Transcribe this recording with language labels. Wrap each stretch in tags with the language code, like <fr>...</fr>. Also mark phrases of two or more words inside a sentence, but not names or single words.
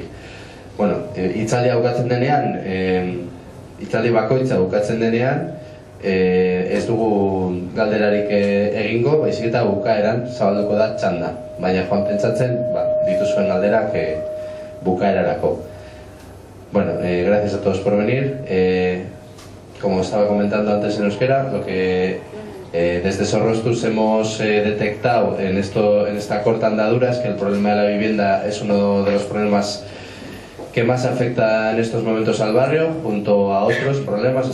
<eu>Hitzaldia bukatzen denean, hitzaldi bakoitza bukatzen denean, ez dugu galderarik egingo, baizik eta bukaeran zabalduko da txanda. Baina joan pentsatzen, dituzuen galderak bukaerarako.</eu> <es>Bueno, gracias a todos por venir. Como estaba comentando antes en euskera, lo que desde Zorroztus hemos detectado en esta corta andadura es que el problema de la vivienda es uno de los problemas que más afecta en estos momentos al barrio, junto a otros problemas.</es>